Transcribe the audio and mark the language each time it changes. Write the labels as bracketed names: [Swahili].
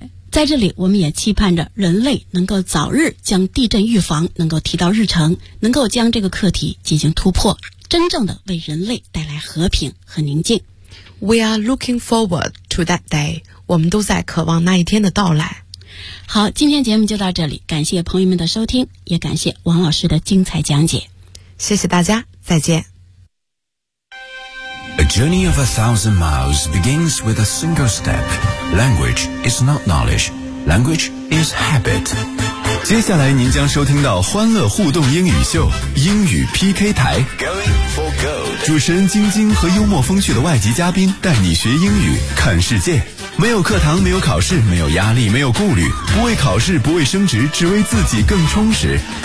[Chinese] 在这里我们也期盼着人类能够早日将地震预防能够提到日程，能够将这个课题进行突破，真正的为人类带来和平和宁静。 [English] We are looking forward to that day， [Chinese] 我们都在渴望那一天的到来。好，今天节目就到这里，感谢朋友们的收听，也感谢王老师的精彩讲解。谢谢大家，再见。 [English] A journey of 1,000 miles begins with a single step. Language is not knowledge. Language is habit. [Chinese] 接下来您将收听到欢乐互动英语秀，英语 PK 台。 [English] Going for gold. [Chinese] 主持人晶晶和幽默风趣的外籍嘉宾带你学英语，看世界。没有课堂，没有考试，没有压力，没有顾虑，不为考试，不为升职，只为自己更充实。